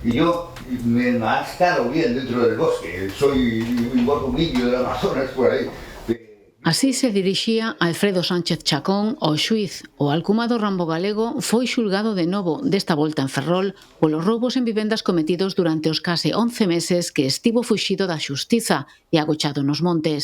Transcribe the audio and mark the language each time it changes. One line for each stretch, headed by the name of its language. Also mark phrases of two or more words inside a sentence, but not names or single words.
Spanish: Y yo me ha estado bien dentro del bosque. Soy igual como un indio del Amazonas por aí.
Galician: Así se dirixía Alfredo Sánchez Chacón ao xuíz. O alcumado Rambo galego foi xulgado de novo, desta volta en Ferrol, polos roubos en vivendas cometidos durante os case 11 meses que estivo fuxido da xustiza e agochado nos montes.